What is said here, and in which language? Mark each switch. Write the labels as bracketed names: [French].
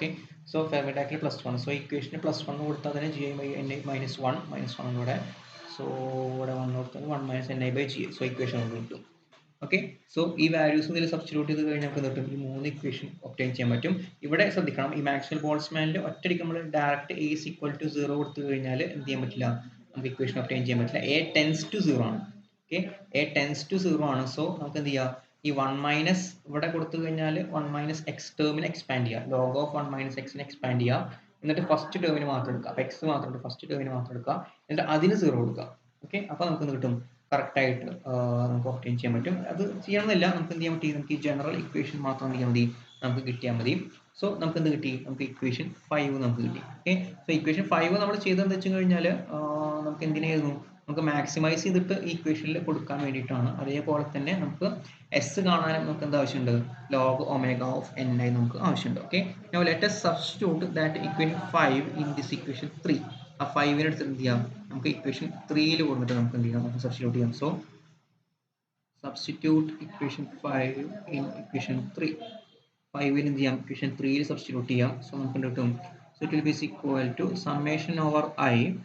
[Malayalam] Okay, so ഫെർമി-ഡിറാക്കിൽ +1. So ഇക്വേഷന് +1 കൊടുത്താൽ തന്നെ gi by ni -1 കൂടെ, സോ ഇവിടെ 1 കൊടുത്താൽ 1 minus ni by gi. So equation നമുക്ക് കിട്ടും. ഓക്കെ, സോ ഈ വാല്യൂസ് ഇതിൽ സബ്സ്റ്റിറ്റ്യൂട്ട് ചെയ്ത് കഴിഞ്ഞാൽ നമുക്ക് കിട്ടും ഈ 3 ഇക്വേഷൻ ഒബ്റ്റെയിൻ ചെയ്യാൻ പറ്റും. ഇവിടെ ശ്രദ്ധിക്കണം, ഈ മാക്സ്വെൽ ബോൾട്സ്മാനിൽ ഒറ്റയടിക്ക് നമ്മൾ direct a is equal to 0 കൊടുത്തു കഴിഞ്ഞാൽ എന്ത് ചെയ്യാൻ പറ്റില്ല, നമുക്ക് ഇക്വേഷൻ ഒബ്റ്റെയിൻ ചെയ്യാൻ പറ്റില്ല. [English] a tends to 0 [Malayalam] ആണ്. ഓക്കെ, [English] a tends to 0 ആണ്. [Malayalam] സോ നമുക്ക് എന്ത് ചെയ്യാം, ഈ 1 മൈനസ് ഇവിടെ കൊടുത്തു കഴിഞ്ഞാൽ 1 മൈനസ് എക്സ് ടേമിന് എക്സ്പാൻഡ് ചെയ്യാം, ലോഗ് ഓഫ് 1 മൈനസ് എക്സിന് എക്സ്പാൻഡ് ചെയ്യാം. എന്നിട്ട് ഫസ്റ്റ് ടേമിന് മാത്രം എടുക്കുക, അപ്പോൾ എക്സ് മാത്രം ഫസ്റ്റ് ടേമിന് മാത്രം എടുക്കുക, എന്നിട്ട് അതിന് 0 കൊടുക്കുക. ഓക്കെ, അപ്പോൾ നമുക്ക് എന്ത് കിട്ടും, കറക്റ്റായിട്ട് നമുക്ക് ഒബ്റ്റെയിൻ ചെയ്യാൻ പറ്റും. അത് ചെയ്യണമെന്നില്ല, നമുക്ക് എന്ത് ചെയ്യാൻ പറ്റി, നമുക്ക് ഈ ജനറൽ ഇക്വേഷൻ മാത്രം എന്ത് ചെയ്യാൻ മതി, നമുക്ക് കിട്ടിയാൽ മതി. സോ നമുക്ക് എന്ത് കിട്ടി, നമുക്ക് ഇക്വേഷൻ 5 നമുക്ക് കിട്ടി. ഓക്കെ, സോ ഇക്വേഷൻ 5 നമ്മൾ ചെയ്തതെന്ന് വെച്ച് കഴിഞ്ഞാൽ നമുക്ക് എന്തിനായിരുന്നു, നമുക്ക് മാക്സിമൈസ് ചെയ്തിട്ട് ഈ ഇക്വേഷനിൽ കൊടുക്കാൻ വേണ്ടിയിട്ടാണ്. അതേപോലെ തന്നെ നമുക്ക് എസ് കാണാനും നമുക്ക് എന്താ ആവശ്യമുണ്ട്, log omega of N I നമുക്ക് ആവശ്യമുണ്ട്. [English] Okay, now let us substitute that equation 5 in this equation 3. [Malayalam] ആ 5നെ എടുത്ത് എന്ത് ചെയ്യാം, നമുക്ക് ഇക്വേഷൻ 3യിൽ കൊടുത്തിട്ട് നമുക്ക് എന്ത് ചെയ്യാം, നമുക്ക് സബ്സ്റ്റിറ്റ്യൂട്ട് ചെയ്യാം. [English] So substitute equation 5 in equation 3. [Malayalam] 5ന് എന്ത് ചെയ്യാം, ഇക്വേഷൻ 3യിൽ സബ്സ്റ്റിറ്റ്യൂട്ട് ചെയ്യാം. സോ നമുക്ക് കിട്ടും, [English] so it will be equal to summation over i